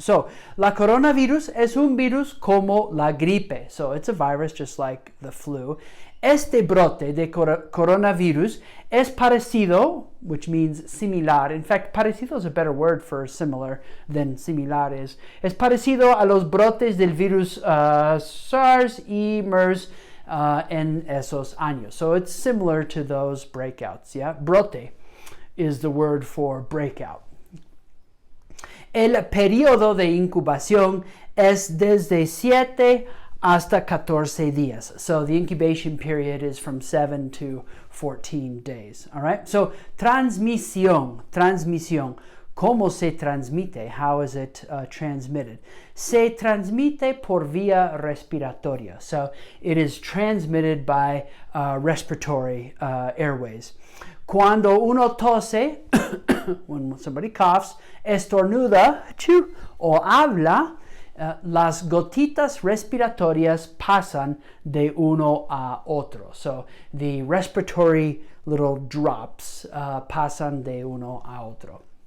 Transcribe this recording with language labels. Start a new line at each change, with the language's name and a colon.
Spanish: So, la coronavirus es un virus como la gripe.
English: So, it's a virus just like the flu.
Spanish: Este brote de coronavirus es parecido,
English: which means similar. In fact, parecido is a better word for similar than similar is.
Spanish: Es parecido a los brotes del virus SARS y MERS en esos años.
English: So it's similar to those breakouts, yeah? Brote is the word for breakout.
Spanish: El periodo de incubación es desde 7 hasta 14 días.
English: So the incubation period is from 7 to 14 days, all right?
Spanish: So transmisión. ¿Cómo se transmite?
English: How is it transmitted?
Spanish: Se transmite por vía respiratoria.
English: So it is transmitted by respiratory airways.
Spanish: Cuando uno tose,
English: when somebody coughs,
Spanish: estornuda, o habla, las gotitas respiratorias pasan de uno a otro.
English: So the respiratory little drops
Spanish: pasan de uno a otro.